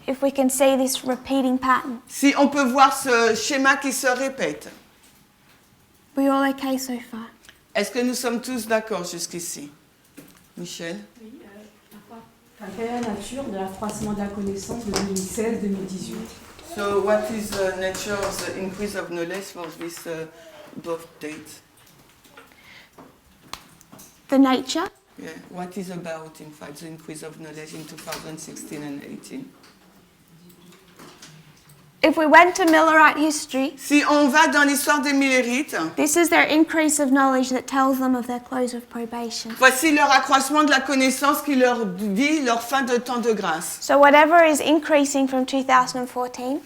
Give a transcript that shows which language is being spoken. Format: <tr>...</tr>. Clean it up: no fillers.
<en>If we can see this repeating pattern.</en> <fr>Si on peut voir ce schéma qui se répète,</fr> <en>We all okay so far?</en> <fr>est-ce que nous sommes tous d'accord jusqu'ici?</fr> <en>Michel?</en> <fr>Oui, quelle est la nature de l'accroissement de la connaissance de 2016-2018?</fr> <en>So what is the nature of the increase of knowledge for this both dates? The nature? Yeah. What is about, in fact, the increase of knowledge in 2016 and 18? If we went to Millerite history,</en> <fr>Si on va dans l'histoire des Millérites,</fr> <en>this is their increase of knowledge that tells them of their close of probation.</en> <fr>voici leur accroissement de la connaissance qui leur dit leur fin de temps de grâce.</fr> <en>So whatever is increasing from 2014,</en>